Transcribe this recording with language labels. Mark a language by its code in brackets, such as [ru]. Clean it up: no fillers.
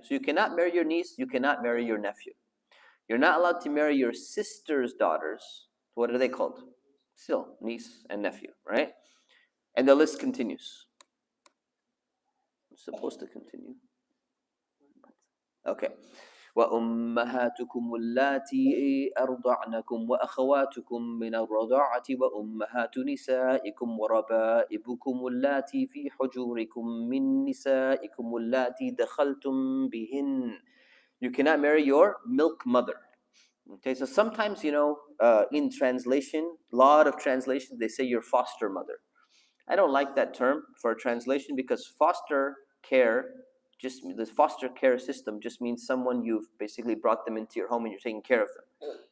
[en] So you cannot marry your niece, you cannot marry your nephew. You're not allowed to marry your sister's daughters. What are they called? Still, niece and nephew, right? And the list continues. It's supposed to continue. Okay. [ar] وأمهاتكم اللاتي أرضعنكم وأخواتكم من الرضاعة وأمهات نسائكم وربائبكم اللاتي في حجوركم من نسائكم اللاتي دخلتم بهن. [en] You cannot marry your milk mother. Okay, so sometimes, in translation, a lot of translations, they say your foster mother. I don't like that term for a translation because foster care, just the foster care system just means someone you've basically brought them into your home and you're taking care of them.